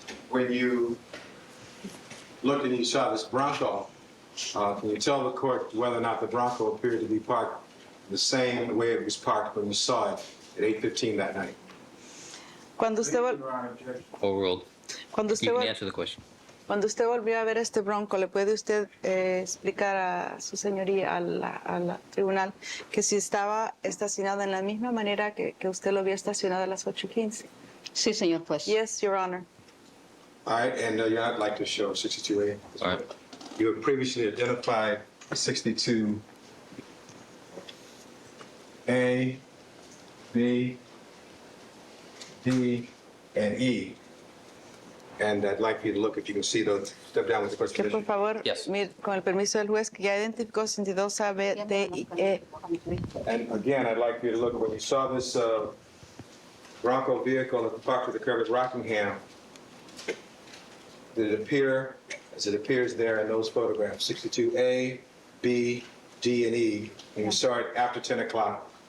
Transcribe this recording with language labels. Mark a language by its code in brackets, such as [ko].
[en] When you looked and you saw this Bronco, can you tell the court whether or not the Bronco appeared to be parked the same way it was parked when you saw it at 8:15 that night? [es] Cuando usted, [en] Your honor, objection. Overruled. [es] cuando, usted, [en] You can answer the question. [es] cuando usted volvió a ver este Bronco, ¿le puede usted explicar a su señoría, al tribunal, que si estaba estacionado en la misma manera que usted lo vio estacionado a las 8:15? Sí, señor juez. [en] Yes, Your Honor. All right, and you're not like to show 62A? All right. You have previously identified 62A, B, D, and E. And I'd like you to look, if you can see those, step down with the first [es] Que por [en] position. [es] favor, [en] Yes. [es] con el permiso del juez, que ya identificó 62A, B, D y E. [en] And again, I'd like you to look at when you saw this Bronco vehicle at the park of the curve at Rockingham, did it appear, as it appears there in those photographs, 62A, B, D, and E, and you saw it after 10 o'clock,